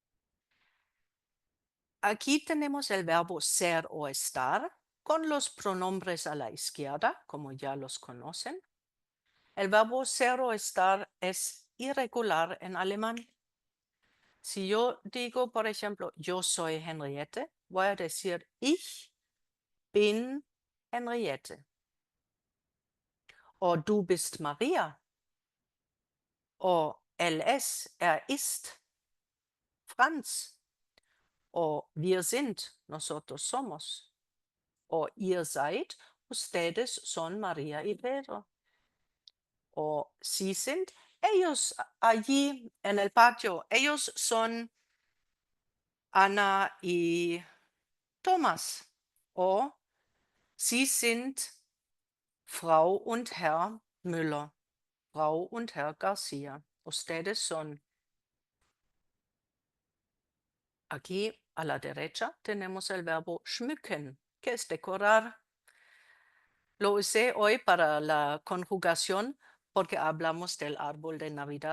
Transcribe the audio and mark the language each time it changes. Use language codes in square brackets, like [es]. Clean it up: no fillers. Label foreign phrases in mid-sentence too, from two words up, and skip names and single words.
[es] Aquí tenemos el verbo ser o estar con los pronombres a la izquierda, como ya los conocen. El verbo ser o estar es irregular en alemán. Si yo digo, por ejemplo, yo soy Henriette, voy a decir [de] ich bin Henriette. O du bist Maria. O er ist Franz. O wir sind, [es] nosotros somos. [de] O ihr seid, [es] ustedes son María y Pedro. [de] O sie sind, [es] ellos allí en el patio, ellos son Ana y Thomas. [de] O sie sind Frau und Herr Müller, Frau und Herr García. [es] Ustedes son. Aquí a la derecha tenemos el verbo schmücken, que es decorar. Lo usé hoy para la conjugación porque hablamos del árbol de Navidad.